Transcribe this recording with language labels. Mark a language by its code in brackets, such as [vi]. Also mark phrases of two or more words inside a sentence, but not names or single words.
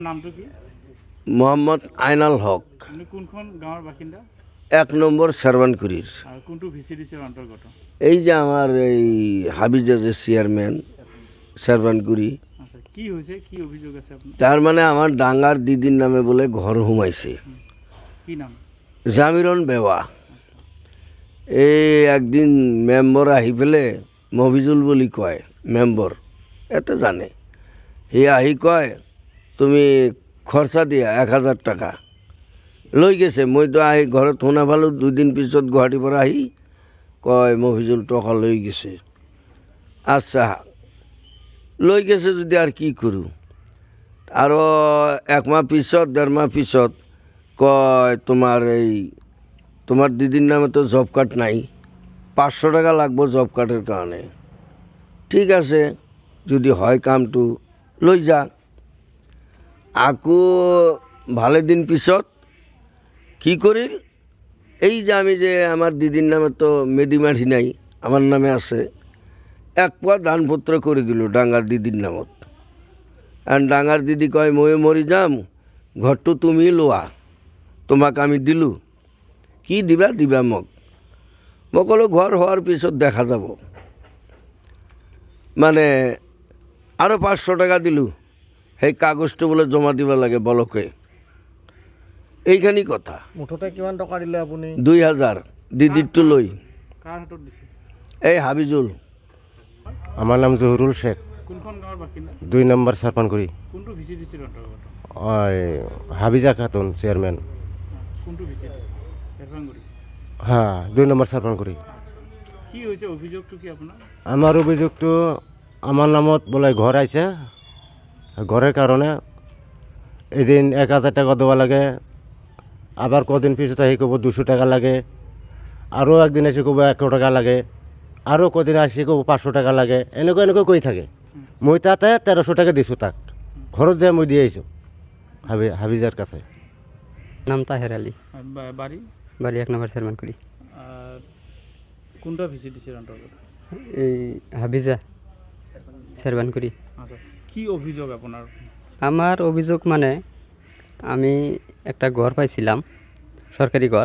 [as] নামটো কি? মোহাম্মদ আইনাল হক, আপুনি কোনখন গাঁৱৰ বাসিন্দা? 1 নম্বৰ শ্বাৰবানকুৰিৰ। আৰু কোনটো ভিচিডিচিৰ অন্তৰ্গত? [bn] এই যে আমার এই হাবিজা যে চেয়ারম্যান শ্বারবানকুরি, [as] আচ্ছা, কি হৈছে, কি অভিযোগ আছে আপোনাৰ? [bn] তার মানে আমার ডাঙ্গার দিদির নামে বলে ঘর হুমাইছে। [as] কি নাম? [bn] জামিরন বেওয়া। এই একদিন মেম্বর আহি পেলে, মফিজুল বলি কয় মেম্বর, এত জানে, হি আহি কয় তুমি খরচা দিয়া 1000 টাকা লৈ গেছে। [as] মই তো আহি ঘৰত শুনা পালোঁ, 2 দিন পিছত গুৱাহাটীৰ পৰা আহি কয় মফিজুল টকা লৈ গেছে। [bn] আচ্ছা, লৈ গেছে যদি আর কি করু। আর 1 মাহ পিছত 1.5 মাহ পিছত কয় তোমার দিদির নামে তো জব কার্ড নাই, 500 টাকা লাগবো জব কার্ডের কারণে। [as] ঠিক আছে, যদি হয় কামটো লৈ যা। [bn] আকো ভালে দিন পিছত কি করিল, এই যে আমি যে আমার দিদির নামে তো মেডিমাঠি নাই, আমার নামে আছে, 1 পোয়া দানপত্র করে দিল ডাঙ্গার দিদির নামত। আর ডাঙ্গার দিদি কয় মই মরি যাম, ঘরটো তুমি লোয়া, তোমাক আমি দিলু, কি দিবা দিবা মোক। [as] মই ক'লো ঘর হওয়ার পিছত দেখা যাব। মানে আরও 500 টাকা দিলু, সেই কাগজটো বোলে জমা দিব লাগে বলকে। [bn] এইখানি কথা। [as] মুঠতে কিমান টকা দিলে আপুনি? 2000 দিদিরটো লৈ। কাৰ হাতত দিছে? [bn] এই হাবিজুল। আমার নাম জহুরুল শেখ, [as] কোনখন গাঁৱৰ বাসিন্দা? 2 নম্বৰ চাৰপানকুৰি। কোনটো ভিচিডিচিৰ অন্তৰ্গত? হাবিজা খাতুন চেয়ারম্যান। কোনটো ভিচিডিচি? শ্বাৰবানকুৰি। হ্যাঁ, 2 নম্বৰ চাৰপানকুৰি। আচ্ছা, কি হৈছে, অভিযোগটো কি আপোনাৰ? [bn] আমার অভিযোগটো আমার নামত বলে ঘর আইছে, ঘরের কারণে এদিন 1000 টাকা দেওয়া লাগে, আবার কদিন পিছত আহি ক'ব 200 টাকা লাগে, আরও একদিন এসে ক'ব 100 টাকা লাগে, আরও কদিন আসি ক'ব 500 টাকা লাগে, এনেকৈ কৈ থাকে। [as] মই তাতে 1300 টাকা দিছোঁ তাক, ঘৰত যে মই দি আহিছোঁ হাবিজার কাছে। [bn] নাম তাহের আলী, বাড়ি? বাড়ি 1 নম্বর শ্বারবানকুরি। কোনটা ভিচিডিচির অন্তর্গত? এই হাবিজা শ্বারবানকুরি। আচ্ছা, কি অভিযোগ আপনার? আমার অভিযোগ মানে আমি একটা ঘর পাইছিলাম, সরকারি ঘর।